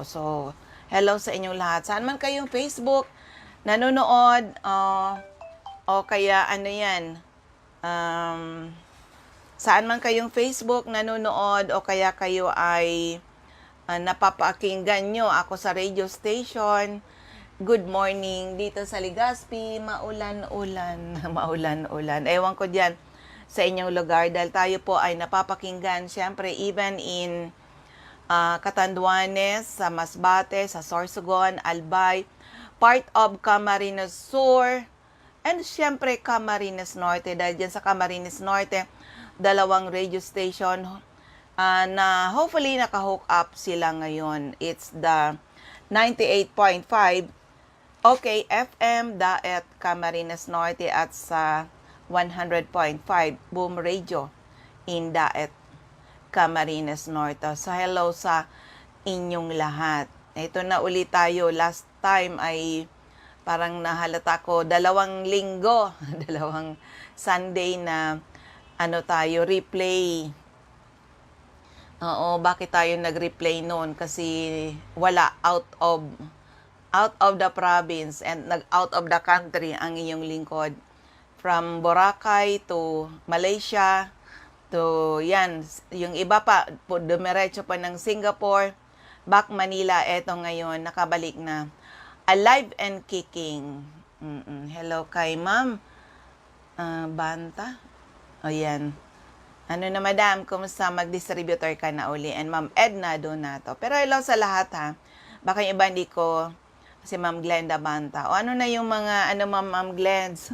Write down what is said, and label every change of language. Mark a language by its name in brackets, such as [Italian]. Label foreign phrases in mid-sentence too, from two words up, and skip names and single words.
[Filipino] So, hello sa inyong lahat. Saan man kayong Facebook nanonood, o kaya ano yan, saan man kayong Facebook nanonood o kaya kayo ay napapakinggan nyo ako sa [English] radio station. [Filipino] Good morning dito sa Legazpi, maulan-ulan, maulan-ulan. Ewan ko dyan sa inyong lugar, dahil tayo po ay napapakinggan syempre [English] even in Catanduanes, [Filipino] sa Masbate, sa Sorsogon, Albay, [English] part of Camarines Sur, [Filipino] and syempre Camarines Norte. Dahil dyan sa Camarines Norte, dalawang [English] radio station [Filipino] na hopefully naka-hook up sila ngayon. [English] It's the 98.5 OK FM, [Filipino] Daet Camarines Norte, at sa 100.5 Boom Radio in Daet Camarines Norte. So hello sa inyong lahat. Ito na ulit tayo. Last time ay parang nahalata ko 2 linggo, 2 Sunday na replay. Oo, bakit tayo nag-replay noon? Kasi wala, [English] out of the province and out of the country [Filipino] ang inyong lingkod. [English] From Boracay to Malaysia to [Filipino] yan, yung iba pa, dumiretso pa ng Singapore, [English] back Manila, [Filipino] eto ngayon, nakabalik na. [English] Alive and kicking. [Filipino] Hello kay Ma'am Banta. O yan. Ano na madam, kumusta? Mag-distributor ka na uli. And Ma'am Edna Donato. Pero hello sa lahat ha. Baka yung iba hindi ko, si Ma'am Glenda Banta. O ano na yung mga, Ma'am Glens?